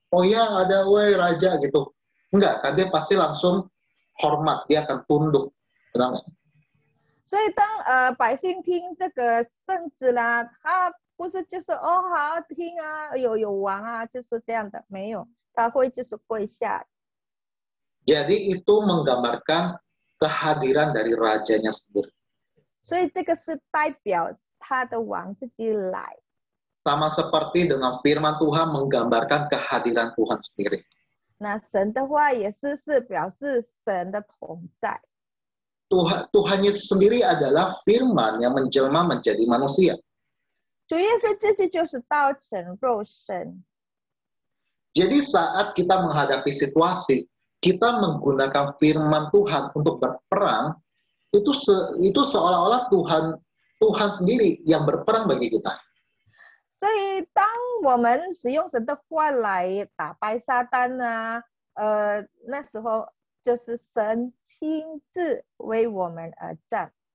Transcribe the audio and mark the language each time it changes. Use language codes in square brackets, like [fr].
[id] Oh ya, ada woi raja gitu. Enggak, kan dia pasti langsung hormat, dia akan tunduk. Benar nggak? [zh] 所以当百姓听这个圣旨啦，他不是就是哦好听啊，有王啊，就是这样的，没有，他会就是跪下。 [id] Jadi itu menggambarkan kehadiran dari rajanya sendiri. [zh] 所以这个是代表他的王自己来。 [id] Sama seperti dengan firman Tuhan menggambarkan kehadiran Tuhan sendiri. [zh] 那神的话也是表示神的同在。 [id] Tuhan Yesus sendiri adalah firman yang menjelma menjadi manusia. [zh] 主耶稣自己就是道成肉身。 [id] Jadi saat kita menghadapi situasi, kita menggunakan firman Tuhan untuk berperang, itu seolah-olah Tuhan sendiri yang berperang bagi kita. [zh] 所以当我们使用神的话来打败撒旦呢，那时候就是神亲自为我们而战。